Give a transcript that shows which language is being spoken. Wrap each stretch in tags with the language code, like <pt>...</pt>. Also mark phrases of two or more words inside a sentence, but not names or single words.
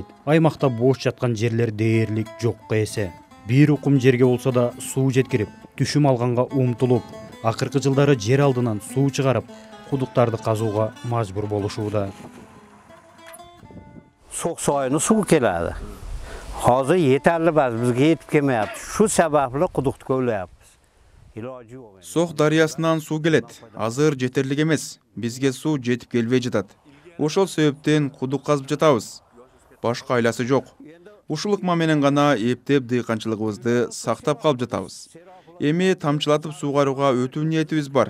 <ky>Аймакта бош жаткан жерлер дээрлик жокко эсе. Бир укум жерге болсо да суу жеткирип, түшүм алганга умтулуп, акыркы жылдары жер алдынан суу чыгарып, кудуктарды казууга мажбур болушууда. Сох суайны суу келadi.</ky> <uz>Hozir yeterli emas, bizga yetib kelmayapti. Shu sababli quduqni ko'layapmiz.</uz> <ky>Сох дарыясынан суу келет. Азыр жетерлик эмес. Бизге суу жетип келбей жатат. Ошол себептен кудук казып жатабыз. Башка айласы жок. Ушул ыкма менен гана эптеп дыйканчылыгыбызды сактап калып жатабыз. Эми тамчылатып суугарууга өтүү ниетибиз бар.</ky>